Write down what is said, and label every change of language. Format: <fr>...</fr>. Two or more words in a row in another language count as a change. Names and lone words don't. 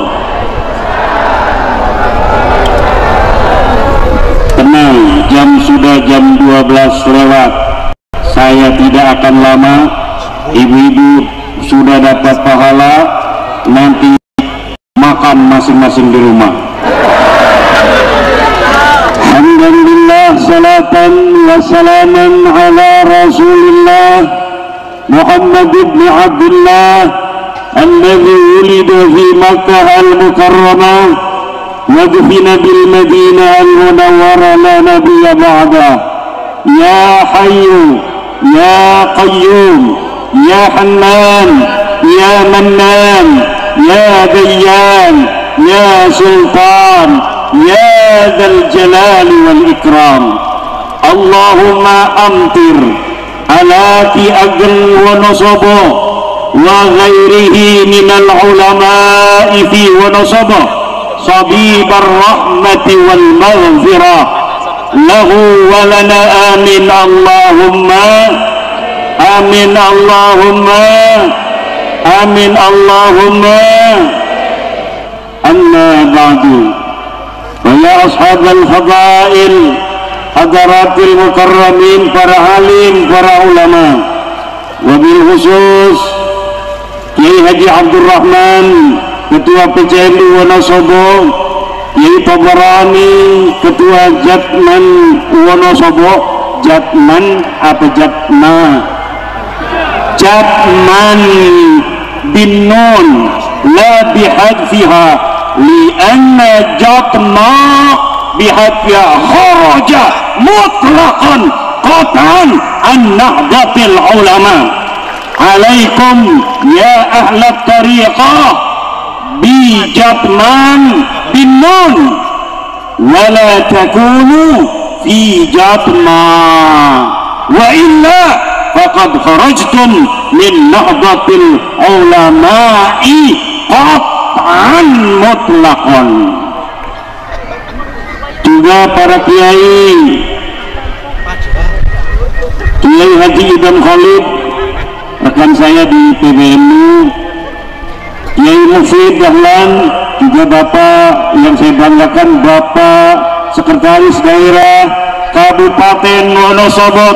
<id>Tenang, sudah jam 12 lewat. Saya tidak akan lama. Ibu-ibu sudah dapat pahala, nanti makan masing-masing di rumah.</id> <ar>الحمد لله، صلاةً وسلامًا على رسول الله محمد بن عبد الله الذي وُلد في مكة المكرمة ودُفن بالمدينة المنورة لا نبي بعده. يا حي يا قيوم يا حنان يا منان يا ديان يا سلطان يا ذا الجلال والإكرام. اللهم أمطر على Ki Ageng Wonosobo وغيره من العلماء في Wonosobo سحائب الرحمة والمغفرة له ولنا آمين اللهم آمين اللهم آمين اللهم. أما بعد، ويا أصحاب الفضائل حضرات المكرمين,</ar> <id>para halim, para ulama,</id> <ar>وبالخصوص Kiai Haji Abdul Rahman, Ketua PCMI Wonosobo, Kiai Tabarani, Ketua Jatman Wonosobo. Jatman apa Jatma? Jatman بالنون لا بحذفها لأن Jatma بحذفها خرج مطلقًا قطعًا عن نهضة العلماء. عليكم يا أهل الطريقة بـJatman بالنون ولا تكونوا في Jatma وإلا فقد خرجتم من نهضة العلماء قطعًا مطلقًا.</ar> <id>Juga para kiai, Kiai Haji Idham Khalid, rekan saya di PBNU, Kiai Mufid Dahlan, juga Bapak yang saya banggakan, Bapak Sekretaris Daerah Kabupaten Wonosobo.</id>